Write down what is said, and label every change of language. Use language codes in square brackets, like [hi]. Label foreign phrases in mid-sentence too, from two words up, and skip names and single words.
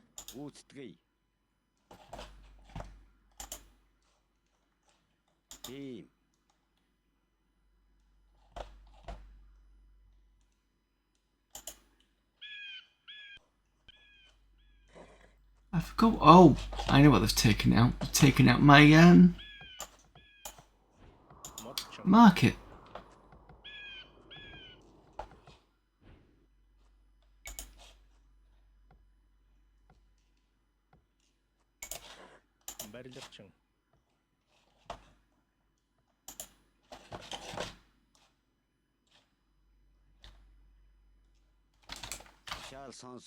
[mn] Гүйцэтгэе. Тийм. [en] I forgot. Oh, I know what they've taken out. They've taken out my market. [mn] барилгачин. Шаал сонс.